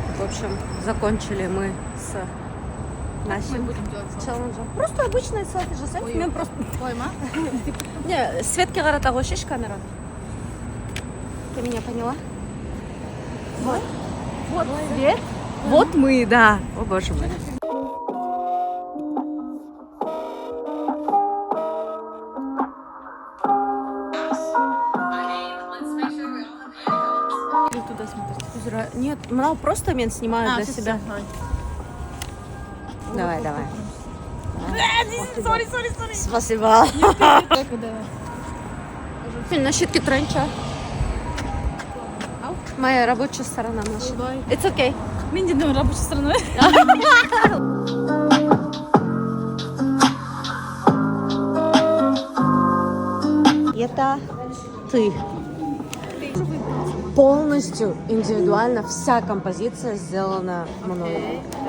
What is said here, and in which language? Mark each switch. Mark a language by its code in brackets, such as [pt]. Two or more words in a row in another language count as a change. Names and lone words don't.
[ru] В общем, закончили мы с нашим челленджем. Просто обычный селфи же селфи. [kk] Мен просто... Не, Светке қарата қойшыш камера. [ru] Ты меня поняла? Вот. Вот свет. Вот мы, да. О боже мой. Туда смотришь. Нет, мынау просто мен снимаю для себя. Давай. Сори. Спасибо. На щитке тренча. Моя рабочая сторона наша. [en] It's okay. [kk] Мен де [ru] рабочая сторона. Это ты. Полностью индивидуально вся композиция сделана мной.